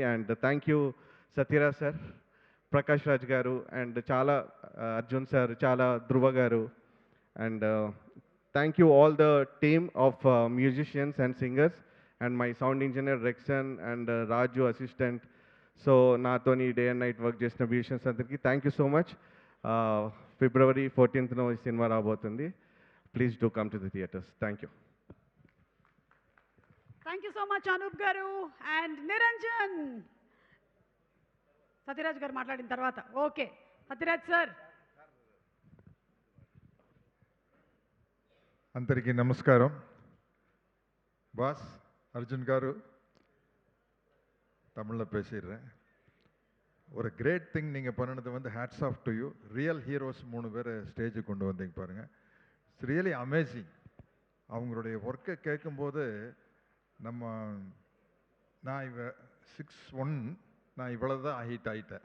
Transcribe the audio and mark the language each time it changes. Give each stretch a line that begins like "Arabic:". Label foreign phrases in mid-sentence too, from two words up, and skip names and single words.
English: and thank you సత్యరాజ్ సార్, ప్రకాష్ రాజ్ గారు, అండ్ చాలా అర్జున్ సార్, చాలా ధృవ గారు, and thank you all the team of musicians and singers, and my sound engineer రెక్సన్ అండ్ రాజు అసిస్టెంట్. సో నాతోని day and night work చేసిన మ్యూజిషియన్స్ అందరికీ thank you so much.
Telugu: February 14th ఈ సినిమా రాబోతుంది.
English: please do come to the theatres. thank you. thank you so much అనూప్ గారు.
Telugu: అండ్ నిరంజన్, సత్యరాజ్ గారు మాట్లాడిన తర్వాత ఓకే, సత్యరాజ్ సార్. అందరికీ నమస్కారం.
Tamil: బాస్ அர்ஜுன் காரு தமிழில் பேசிடுறேன். ஒரு
English: great thing
Tamil: நீங்கள் பண்ணினது வந்து
English: hats off to you. real heroes
Tamil: 3 பேர் ஸ்டேஜுக்கு கொண்டு வந்தீங்க பாருங்கள்.
English: it's really amazing.
Tamil: அவங்களுடைய ஒர்க்கை கேட்கும்போது நான் 6'1", நான் இவ்வளோ தான் ஹைட் ஆகிட்டேன்.